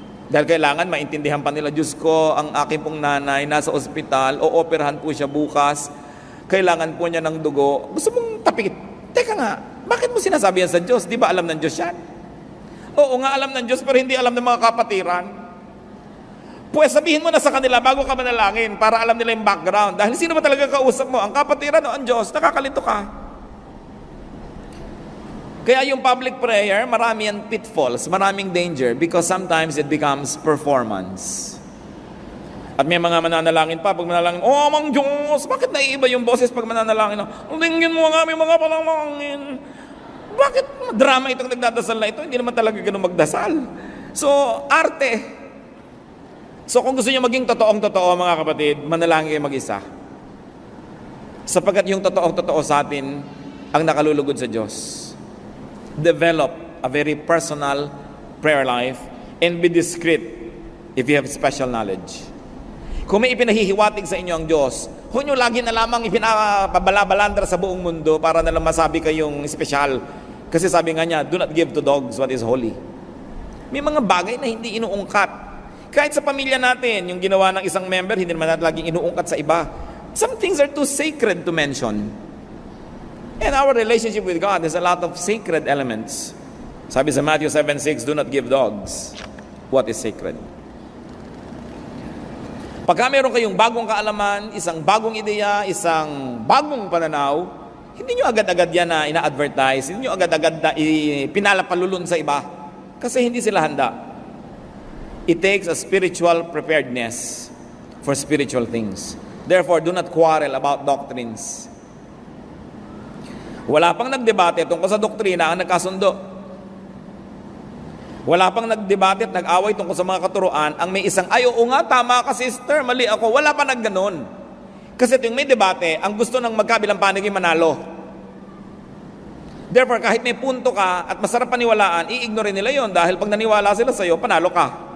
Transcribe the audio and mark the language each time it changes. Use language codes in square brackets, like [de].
[tl] Dahil kailangan maintindihan pa nila, Diyos ko, ang aking pong nanay nasa ospital, o-operahan po siya bukas, kailangan po niya ng dugo. Gusto mong tapikit. Teka nga, bakit mo sinasabi yan sa Diyos? Di ba alam ng Diyos yan? Oo nga, alam ng Diyos, pero hindi alam ng mga kapatiran. Pues sabihin mo na sa kanila bago ka manalangin para alam nila yung background. Dahil sino ba talaga kausap mo? Ang kapatiran o ang Diyos? Nakakalito ka. Kaya yung public prayer, marami yan pitfalls, maraming danger [en] because sometimes it becomes performance. [tl] At may mga mananalangin pa, pag manalangin, oh, Amang Diyos, bakit naiiba yung boses pag mananalangin? Lingin mo nga, may mga panalangin. Bakit drama itong nagdadasal na ito? Hindi naman talaga ganun magdasal. So, arte. So, kung gusto niyo maging totoong-totoo, mga kapatid, manalangin kayo mag-isa. Sapagkat yung totoong-totoo sa atin, ang nakalulugod sa Diyos. [en] Develop a very personal prayer life and be discreet if you have special knowledge. [tl] Kung may ipinahihiwatig sa inyo ang Diyos, huwag nyo lagi na lamang ipinapabalabalandra sa buong mundo para na lang masabi kayong espesyal. Kasi sabi nga niya, [en] do not give to dogs what is holy. [tl] May mga bagay na hindi inuungkat. Kahit sa pamilya natin, yung ginawa ng isang member, hindi naman natin laging inuungkat sa iba. [en] Some things are too sacred to mention. And our relationship with God has a lot of sacred elements. [tl] Sabi sa [en] Matthew 7:6, do not give dogs what is sacred. [tl] Pagka meron kayong bagong kaalaman, isang bagong ideya, isang bagong pananaw, hindi nyo agad-agad yan na ina-advertise, hindi nyo agad-agad na pinalapalulun sa iba. Kasi hindi sila handa. [en] It takes a spiritual preparedness for spiritual things. Therefore, do not quarrel about doctrines. [tl] Wala pang nagdebate tungkol sa doktrina ang nagkasundo. Wala pang nagdebate at nag-away tungkol sa mga katuruan, ang may isang, ay, oo nga, tama ka sister, mali ako. Wala pa nagganon. Kasi tuwing may debate, ang gusto ng magkabilang panig ay manalo. Therefore, kahit may punto ka at masarap paniwalaan, i-ignore nila yon dahil pag naniwala sila sa iyo, panalo ka.